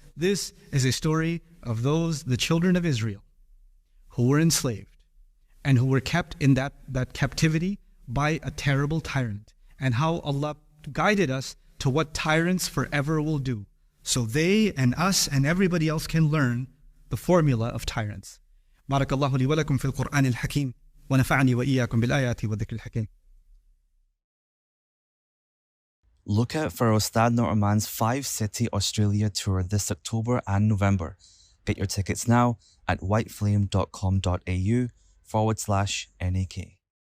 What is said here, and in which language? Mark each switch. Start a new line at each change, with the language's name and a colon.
English: This is a story of the children of Israel, who were enslaved and who were kept in that captivity by a terrible tyrant, and how Allah guided us to what tyrants forever will do, so they and us and everybody else can learn the formula of tyrants.
Arabic: Barakallahu li wa lakum fil Qur'an al-Hakim. ونفعني وإياكم بالآيات والذكر الحكيم.
English: Look out for Ustadh Nouman's 5-city Australia tour this October and November. Get your tickets now at whiteflame.com.au/NAK.